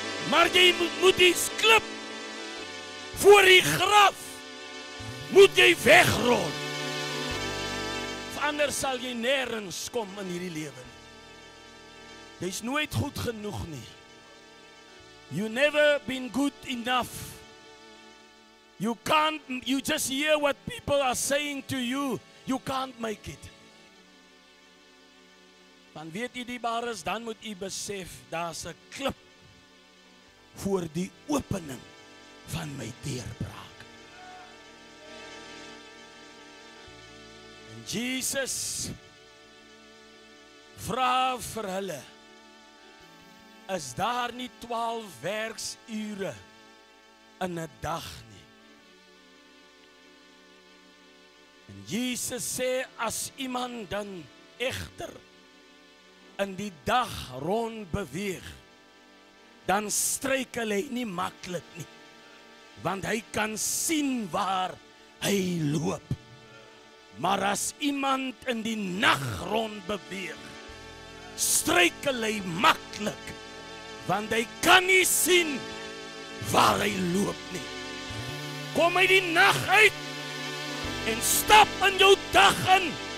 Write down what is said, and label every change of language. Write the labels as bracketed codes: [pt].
[af] Maar jy moet die klip voor die graf moet jy wegrol. Anders sal jy nêrens kom in hierdie lewe. Jy's nooit goed genoeg nie. [en] You never been good enough. You just hear what people are saying to you. You can't make it. [af] Want weet jy die waar is, dan moet jy besef, daar's 'n klip voor die opening van my deurbraak. En Jesus vra vir hulle, is daar nie 12 werksure in 'n dag nie? En Jesus sê, as iemand dan egter in die dag rond beweeg, dan struikel hy nie maklik nie, want hy kan sien waar hy loop. Maar as iemand in die nag rond beweeg, struikel hy maklik, want hy kan nie sien waar hy loop nie. Kom uit die nag uit en stap in jou dag in.